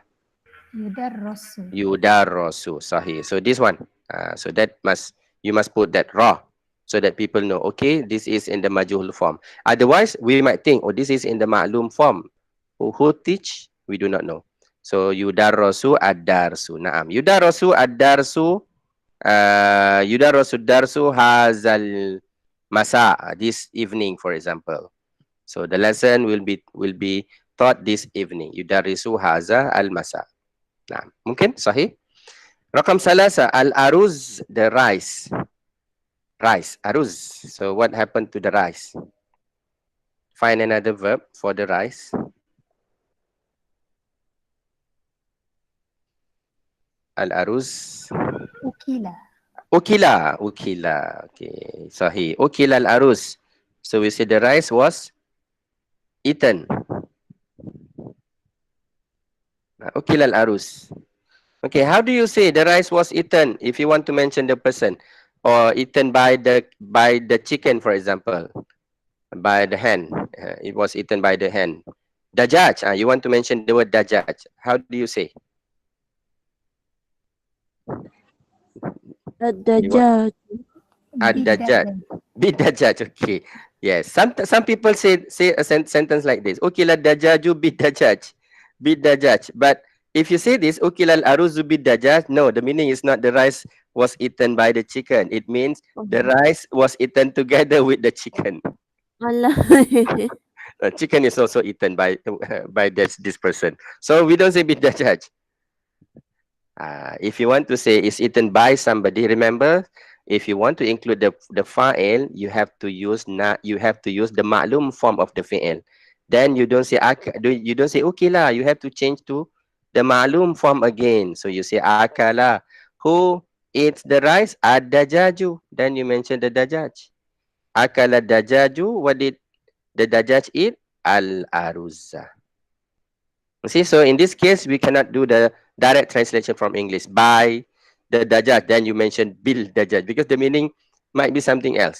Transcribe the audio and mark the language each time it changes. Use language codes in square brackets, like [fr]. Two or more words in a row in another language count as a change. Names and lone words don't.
[ar] Yudarrasu. Yudarrasu. [en] Sahih. So this one. So that you must put that raw, so that people know, okay, this is in the majhul form. Otherwise, we might think, oh, this is in the ma'lum form. Who teach? We do not know. So [ar] يُدَرَّسُ الدَّرْسُ. [en] Naam. [ar] يُدَرَّسُ الدَّرْسُ. يُدَرَّسُ الدَّرْسُ هَذَا المَسَاءَ, [en] this evening, for example. So the lesson will be taught this evening. [ar] يُدَرِّسُ هَذَا المَسَاءَ. نَعَمْ. Mungkin sahih? رَقْم ثَلَاثَة، الأَرُزّ, [en] the rice. Rice, aruz. So what happened to the rice? Find another verb for the rice. [ar] Al-aruz. Ukila. Ukila. Okay, sahih. أُكِلَ الأَرُزّ. [en] So we say the rice was eaten. [ar] أُكِلَ الأَرُزّ. [en] Okay, how do you say the rice was eaten if you want to mention the person, or eaten by the chicken, for example, by the hen? It was eaten by the hen. Dajaj. You want to mention the word dajaj. How do you say? [ar] Ad-dajjaj. الدَّجَاج. بِالدَّجَاج. [en] Okay. Yes. Some people say a sentence like this. [ar] أُكِلَ دَجَاجُ بِالدَّجَاج. [en] Bid-dajjaj. But if you say this, [ar] أُكِلَ الأَرُزُّ بِالدَّجَاج, no, [en] the meaning is not the rice was eaten by the chicken. It means the rice was eaten together with the chicken. [ar] Allah. [en] Chicken is also eaten by this person. So we don't say bid-dajjaj. If you want to say it's eaten by somebody, remember, if you want to include the fa'il, you have to use the ma'lum form of the fi'il. Then you don't say ukila. You have to change to the ma'lum form again. So you say akala. Who eats the rice? [ar] Ad-dajaju. [en] Then you mention the dajaj. [ar] أَكَلَ دَجَاجُ. [en] What did the dajaj eat? [ar] Al-aruzza. [en] See, so in this case, we cannot do the direct translation from English by the dajjaj. Then you mention [ar] بِالدَّجَاج, [en] because the meaning might be something else.